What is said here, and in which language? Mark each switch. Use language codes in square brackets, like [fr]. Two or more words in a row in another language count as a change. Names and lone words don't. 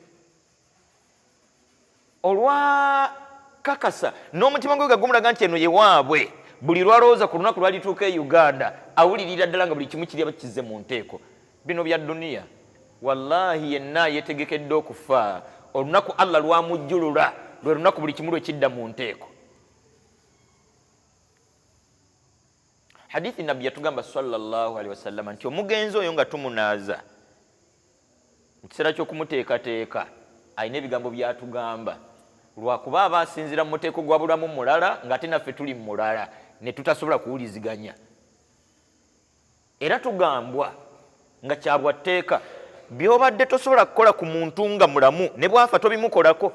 [lg] Olwakakasa n'omutima gwe gumulaga nti eno ye waabwe, buli lwalowooza ku lunaku lwalituuka e Uganda awulirira ddala nga buli kimu kiri abakizze mu nteeko. Bino bya duniya wallahi yenna yeetegekedde okufa. Olunaku Allah lwamujjulula lwe lunaku buli kimu lwe kidda mu nteeko. Hadithi nabbi yatugamba [ar] صلى الله عليه وسلم [lg] nti omugenzi oyo nga tumunaaza mu kiseera ky'okumuteekateeka alina ebigambo byatugamba, lwakuba aba asinziira mu muteeko gwa bulamu mulala ng'ate naffe tuli mulala ne tutasobola kuwuliziganya. Era tugambwa nga kyabwatteeka by'obadde tosobola kukola ku muntu nga mulamu ne bwafa tobimukolako.